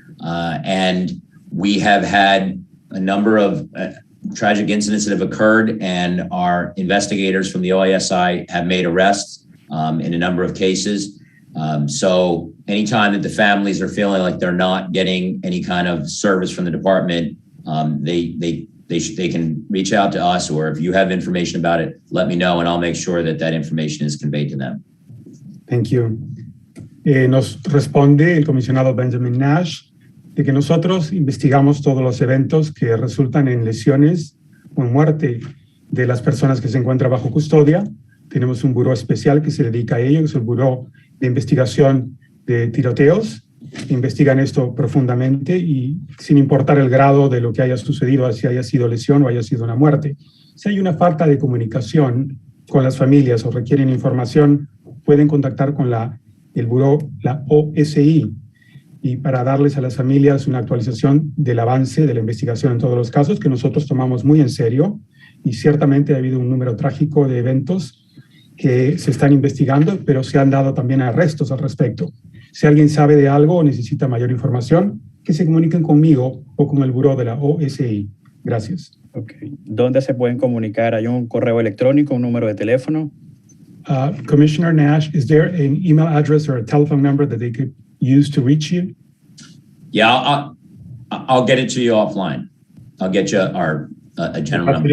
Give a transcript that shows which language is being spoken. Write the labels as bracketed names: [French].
[English] And we have had a number of tragic incidents that have occurred, and our investigators from the OISI have made arrests in a number of cases. So anytime that the families are feeling like they're not getting any kind of service from the department, they can reach out to us, or if you have information about it, let me know, and I'll make sure that that information is conveyed to them. Thank you. [Spanish] Nos responde el comisionado Benjamin Nash de que nosotros investigamos todos los eventos que resultan en lesiones o en muerte de las personas que se encuentran bajo custodia. Tenemos un buró especial que se dedica a ello, que es el Buró de Investigación de Tiroteos. Investigan esto profundamente y sin importar el grado de lo que haya sucedido, si haya sido lesión o haya sido una muerte. Si hay una falta de comunicación con las familias o requieren información, pueden contactar con el buró, la OSI, y para darles a las familias una actualización del avance de la investigación en todos los casos que nosotros tomamos muy en serio, y ciertamente ha habido un número trágico de eventos que se están investigando, pero se han dado también arrestos al respecto. Si alguien sabe de algo o necesita mayor información, que se comuniquen conmigo o con el buró de la OSI. Gracias. [English] Okay. [Spanish] ¿Dónde se pueden comunicar? ¿Hay un correo electrónico, un número de teléfono? [English] Commissioner Nash, is there an email address or a telephone number that they could use to reach you? Yeah, I'll get it to you offline. I'll get you a general number.